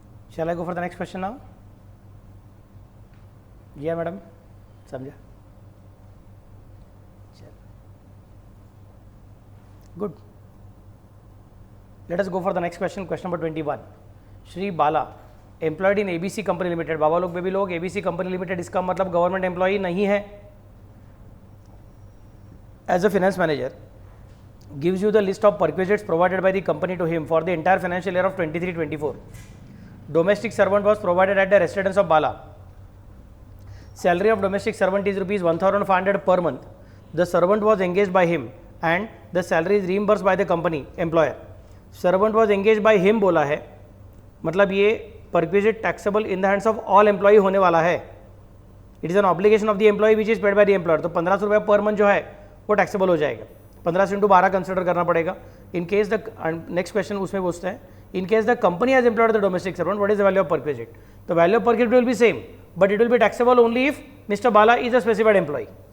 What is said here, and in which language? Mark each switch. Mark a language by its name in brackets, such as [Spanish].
[English] Shall I go for the next question now? [Hindi] जी हाँ madam, समझा? [English] Good. Let us go for the next question. Question number 21. [Hindi] Shri Bala employed in ABC company limited. बाबा लोग baby लोग, ABC company limited इसका मतलब government employee नहीं है. [English] As a finance manager gives you the list of perquisites provided by the company to him for the entire financial year of 23-24. Domestic servant was provided at the residence of Bala. Salary of domestic servant is rupees 1,500 per month. The servant was engaged by him and the salary is reimbursed by the company employer. Servant was engaged by him [Hindi] बोला है, मतलब ये [English] perquisite taxable in the hands of all employee [Hindi] होने वाला है. [English] It is an obligation of the employee which is paid by the employer. [Hindi] तो 1500 रुपये per month जो है वो टैक्सेबल हो जाएगा. 15 इंटू 12 कंसिडर करना पड़ेगा. [English] In case the next question उसमें पूछते हैं, in case the company has employed the domestic servant, what is the value of perquisite? तो value of perquisite will be same, but it will be taxable only if mister Bala is a specified employ.